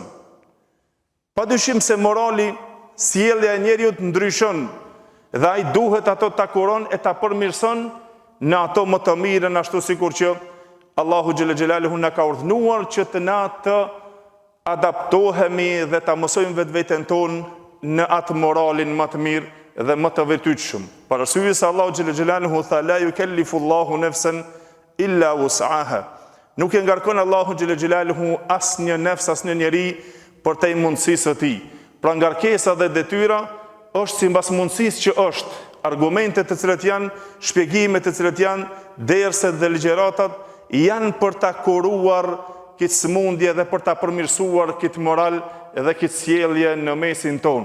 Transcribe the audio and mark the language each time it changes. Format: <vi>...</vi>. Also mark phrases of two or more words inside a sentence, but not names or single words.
<sq>Padyshim se morali, sjellja e njeriu të ndryshon dhe ai duhet ato ta kuron e ta përmirëson në ato më të mirën, ashtu sikur që Allahu</sq> <ar>جل جلاله</ar> <sq>na ka urdhëruar që të na të adaptohemi dhe ta mësojmë vetveten tonë në atë moralin më të mirë dhe më të vërtetshëm. Për arsye se Allahu</sq> <ar>جل جلاله tha لا يكلف الله نفسا إلا وسعها.</ar> <sq>Nuk e ngarkon Allahu</sq> <ar>جل جلاله</ar> <sq>asnjë nefs, asnjë njeri për te mundësisë së tij. Pra ngarkesa dhe detyra është sipas mundësisë që është. Argumentet të cilat janë, shpjegimet të cilat janë, derset dhe ligjëratat janë për ta kuruar këtë sëmundje dhe për ta përmirësuar këtë moral dhe këtë sjellje në mesin tonë.</sq>